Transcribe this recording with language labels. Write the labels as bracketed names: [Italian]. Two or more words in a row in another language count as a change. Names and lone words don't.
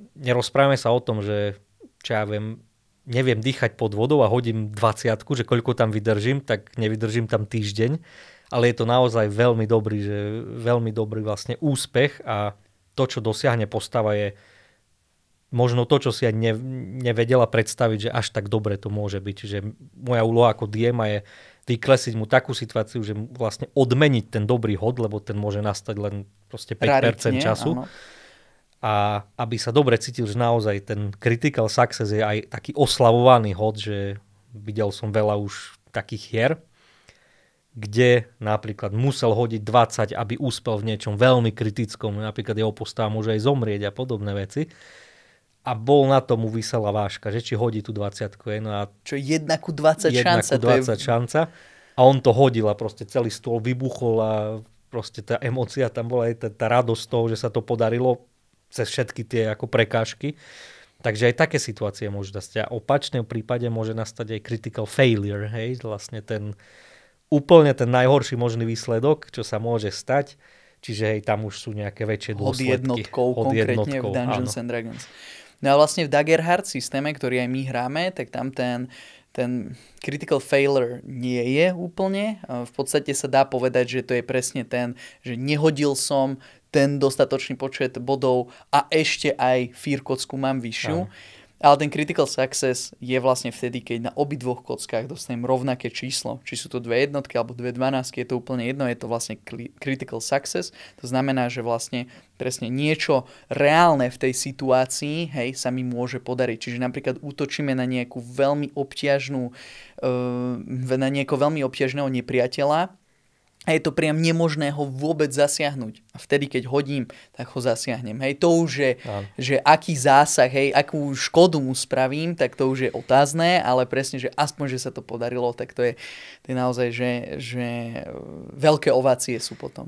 [Slovak] Nerozprávame sa o tom, že čo ja neviem dýchať pod vodou a hodím 20, že koľko tam vydržím, tak nevydržím tam týždeň, ale je to naozaj veľmi dobrý vlastne úspech a to, čo dosiahne postava, je možno to, čo si aj nevedela predstaviť, že až tak dobre to môže byť. Čiže moja úloha ako DM je vyklesiť mu takú situáciu, že vlastne odmeniť ten dobrý hod, lebo ten môže nastať len proste 5% času. Áno. A aby sa dobre cítil, že naozaj ten [English] critical success [Slovak] je aj taký oslavovaný hod, že videl som veľa už takých hier, kde napríklad musel hodiť 20, aby úspel v niečom veľmi kritickom, napríklad jeho postava môže aj zomrieť a podobné veci. A bol na tomu vyselá váška, že či hodí tú 20. No a čo 1:20 šanca. 1:20 šanca. A on to hodil a proste celý stôl vybuchol a proste tá emócia tam bola, aj tá radosť toho, že sa to podarilo cez všetky tie ako prekážky. Takže aj také situácie môžu nastať. A v opačnom prípade môže nastať aj [English] critical failure, [Slovak] hej, vlastne úplne ten najhorší možný výsledok, čo sa môže stať. Čiže hej, tam už sú nejaké väčšie dôsledky. Hod jednotkou v Dungeons and Dragons. No a vlastne v Daggerheart systéme, ktorý aj my hráme, tak tam ten [English] critical failure [Slovak] nie je úplne. V podstate sa dá povedať, že to je presne že nehodil som ten dostatočný počet bodov a ešte aj fear kocku mám vyššiu. Ale ten [English] critical success [Slovak] je vlastne vtedy, keď na obidvoch kockách dostanem rovnaké číslo. Či sú to 2 jednotky alebo 2 dvanásky, je to úplne jedno, je to vlastne [English] critical success. [Slovak] To znamená, že vlastne presne niečo reálne v tej situácii, hej, sa mi môže podariť. Čiže napríklad útočíme na nejakú veľmi obťažnú, na nejakého veľmi obťažného nepriateľa, a je to priam nemožné ho vôbec zasiahnuť. A vtedy, keď hodím, tak ho zasiahnem. Hej, to už je, že aký zásah, hej, akú škodu mu spravím, tak to už je otázne, ale presne, že aspoň, že sa to podarilo, tak to je naozaj, že veľké ovácie sú potom.